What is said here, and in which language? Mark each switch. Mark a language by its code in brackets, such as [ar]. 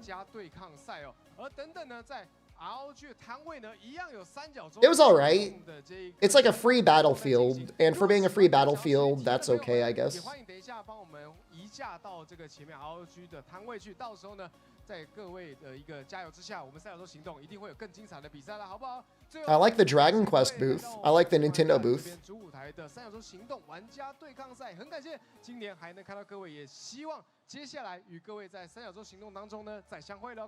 [zh] 加对抗赛哦，而等等呢，在 ROG 的摊位呢，一样有三角洲。 [en] It was alright. It's like a free battlefield, and for being a free battlefield, that's okay, I guess. [zh] 也欢迎等一下帮我们移驾到这个前面 ROG 的摊位去，到时候呢，在各位的一个加油之下，我们三角洲行动一定会有更精彩的比赛了，好不好？ [en] I like the Dragon Quest booth. I like the Nintendo booth. [zh] 主舞台的三角洲行动玩家对抗赛，很感谢今年还能看到各位，也希望接下来与各位在三角洲行动当中呢再相会喽。